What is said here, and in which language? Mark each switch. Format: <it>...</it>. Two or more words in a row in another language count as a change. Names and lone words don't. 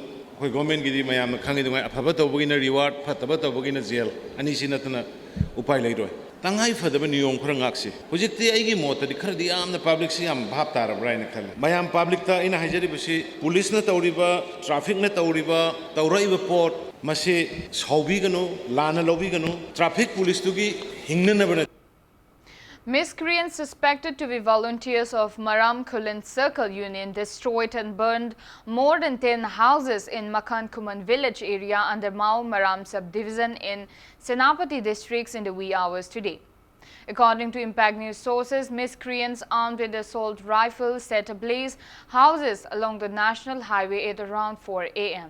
<mni>khoi government gi di mayam khangi dungai afaba tawbagi na reward fataba tawbagi na jail ani sinatna upai lairoi tangai fadaba niyom khara ngaksi hujikti aigi mota di khara di amna public si am bhap tarabra ina khala mayam public ta ina hajari basi police na tawriba traffic na tawriba tawraiba port masi saubi gano lana lobi gano</mni> <en>traffic police</en> <mni>tu gi hingna na bana.</mni> <en>Miscreants suspected to be volunteers of Maram Kulan Circle Union destroyed and burned more than 10 houses in Makan Kuman village area under Mao Maram subdivision in Senapati districts in the wee hours today. According to Impact News sources, miscreants armed with assault rifles set ablaze houses along the national highway at around 4 a.m.</en>